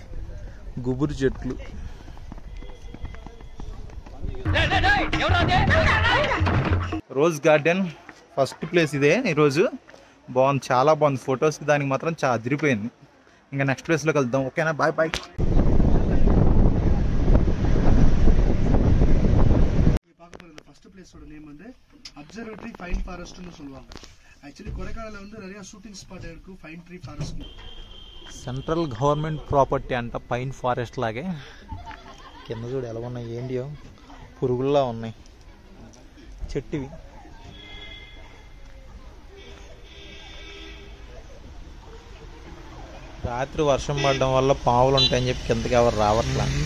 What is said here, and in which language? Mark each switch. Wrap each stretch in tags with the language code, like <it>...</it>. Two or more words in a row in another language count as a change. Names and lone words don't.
<te>గుబురు చెట్లు.</te> <en>rose garden first place</en> <te>ఇదే. ఈరోజు బాగుంది, చాలా బాగుంది. ఫొటోస్కి దానికి మాత్రం చాలా అదిరిపోయింది. ఇంకా</te> <en>next place</en> <te>వెళ్దాం. ఓకేనా, బాయ్.</te> <en>first place name</en> <ta>வந்து</ta> <en>observatory pine forest</en> <ta>சொல்லுவாங்க. ஆக்சுவலி கொடைக்கானல்ல வந்து நிறைய</ta> <en>shooting spot</en> <ta>இருக்கு</ta> <en>pine tree forest. central government property</en> <te>అంట,</te> <en>pine forest</en> <te>లాగే. కింద చూడు ఎలా ఉన్నాయి, ఏంటియో పురుగుల్లా ఉన్నాయి చెట్టువి. రాత్రి వర్షం పడడం వల్ల పావులు ఉంటాయని చెప్పి కిందకి ఎవరు రావట్లా.</te>